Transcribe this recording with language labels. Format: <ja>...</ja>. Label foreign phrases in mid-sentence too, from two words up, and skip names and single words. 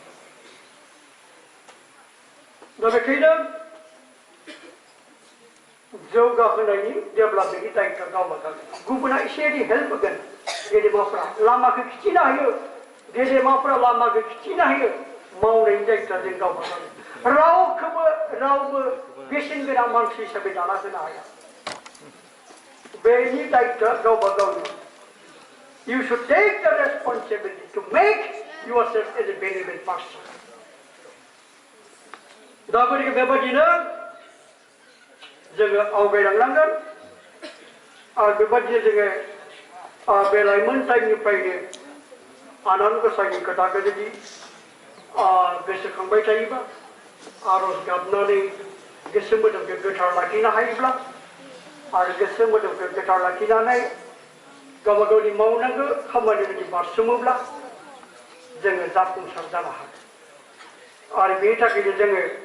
<brx>दा बेखायनो जौगाहोनायनि डेभेलपमेन्टनि दायित्वआ गावबा गाव गुबुना एसे एनै हेल्प होगोन गेदेमाफ्रा लामाखौ खिथिना होयो गेदेमाफ्रा लामाखौ खिथिना होयो मावनायनि दायित्वआ जों गावबा गाव रावबो बेसेन गोनां मानसि हिसाबै दाना होनो हाया बेनि दायित्वआ गावबा गावनि</brx> <en>You should take the responsibility to make yourself as a valuable person.</en> <brx>दा गतिके बेबादिनो जोङो आवगायलांनांगोन आरो बेबादिनो जोङो बे लाइमोन टाइमनिफ्रायनो आनान गसाइनि खोथाखौ जुदि गोसोखांबाय थायोबा आरज गाबनानै गोसो मोदोमखौ गोथार लाखिनो हायोब्ला आरो गोसो मोदोमखौ गोथार लाखिनानै गावबा गावनि मावनांगौ खामानि जुदि बारसोमोब्ला जोङो जाफुंसार जानो हागोन आरो बेनि थाखायनो जोङो</brx>